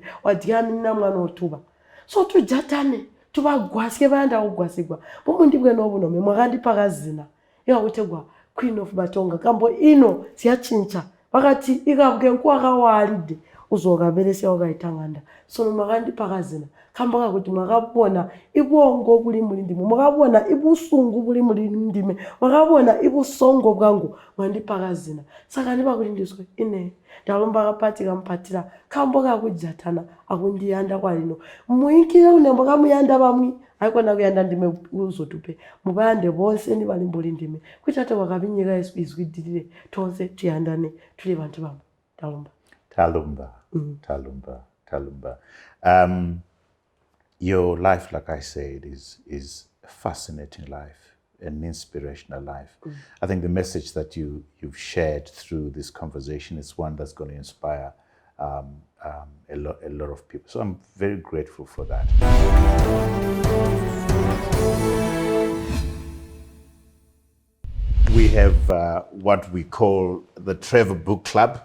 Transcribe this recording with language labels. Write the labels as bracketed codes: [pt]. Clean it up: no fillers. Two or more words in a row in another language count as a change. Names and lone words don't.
[toi] wadyamini na mwana otuba so tujatane tubagwasike banda ugwasigwa bomu ndibweno ubono memwakandipakazina ikakutegwa Queen of Batonga kambo ino siyachincha wakati ikabwe nkwakawalide uzokaberesi wakaitanganda sono makandipakazina kamba kuti mwakabona ibongo buli mulindime mwakabona ibusungu buli mulindime mwakabona ibusongo bwangu mwandipakazina saka ndibakulindiswe ine ndalomba kapati kampatira kambo kakujatana akundiyanda kwalino muikire unembo kamuyanda bamwi ayikona kuyanda ndime uzotupe mubande bonse ni balimbuli ndime kutate wakabinyika izwidilile tonse tuyandane tuli bantu bamwe talomba talumba. [en] Your life, like I said, is a fascinating life, an inspirational life. I think the message that you've shared through this conversation is one that's going to inspire a lot of people. So I'm very grateful for that. We have what we call the Trevor Book Club.